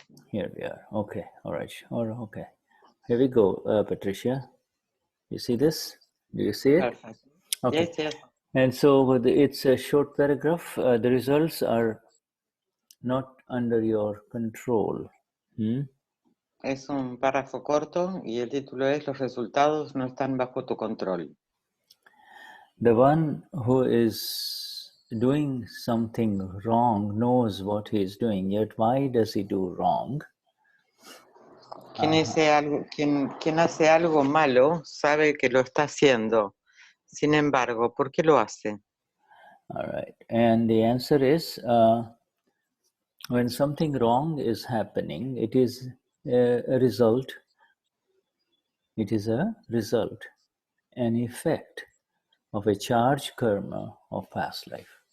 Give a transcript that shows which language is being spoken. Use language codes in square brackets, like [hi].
[en] Here we are. Okay. All right. Okay. Here we go, Patricia. You see this? Do you see it? Perfect. Okay. Yes, yes. And so it's a short paragraph. The results are not under your control. [es] Es un párrafo corto y el título es Los resultados no están bajo tu control. [en] The one who is doing something wrong knows what he is doing, yet why does he do wrong? [es] Quien hace algo malo sabe que lo está haciendo. Sin embargo, ¿por qué lo hace? [en] All right. And the answer is, when something wrong is happening, it is a result. It is a result, an effect of a charged karma of past life.